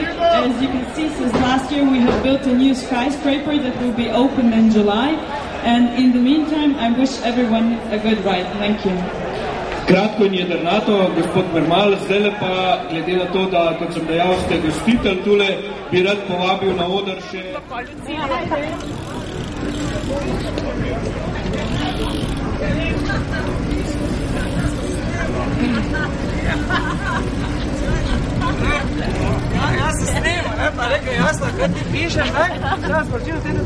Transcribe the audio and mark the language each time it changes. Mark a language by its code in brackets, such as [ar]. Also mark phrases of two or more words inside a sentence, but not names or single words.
[en] As you can see, since last year we have built a new skyscraper that will be opened in July. And in the meantime, I wish everyone a good ride. Thank you. [sl] Kratko in jedrnato, gospod Mermal, zdaj pa, glede na to, da, kot sem dejal, ste gostitelj tule, bi rad povabil na oder še... Ja se snema, ne, pa rekel, jasno, kaj ti pišeš, ne?